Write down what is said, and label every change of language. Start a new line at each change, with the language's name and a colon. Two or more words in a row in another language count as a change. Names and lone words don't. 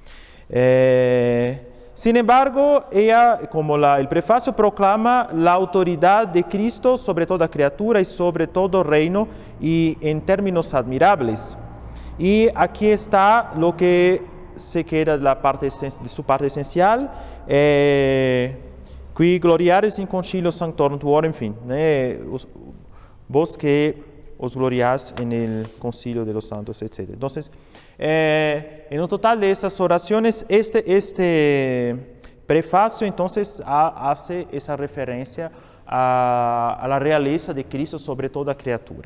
Spanish: Sin embargo, ella, como el prefacio proclama la autoridad de Cristo sobre toda criatura y sobre todo reino, y en términos admirables. Y aquí está lo que se queda de su parte esencial,
Latin: qui gloriaris in concilio sanctorum tuorum,
Spanish: en fin, vos que os gloriás en el concilio de los santos, etc. Entonces, en un total de esas oraciones, este prefacio entonces hace esa referencia a la realeza de Cristo sobre toda criatura.